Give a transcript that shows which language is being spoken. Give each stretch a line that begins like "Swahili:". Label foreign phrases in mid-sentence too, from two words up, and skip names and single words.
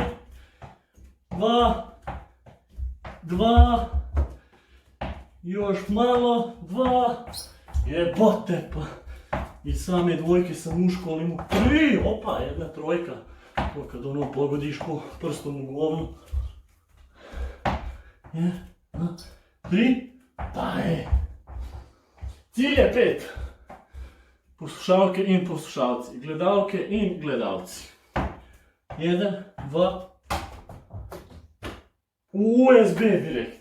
Croatian: 2, 2, još malo, 2, jebote pa. I same dvojke sam u školi imao 3, opa, 1 trojka. To kad ono pogodiš ko prstom u govnu. 1, 2, 3, pa je. Cilj je 5.
Slovenian: Poslušalke in poslušalci, gledalke in gledalci.
Croatian: 1, 2, USB direkt.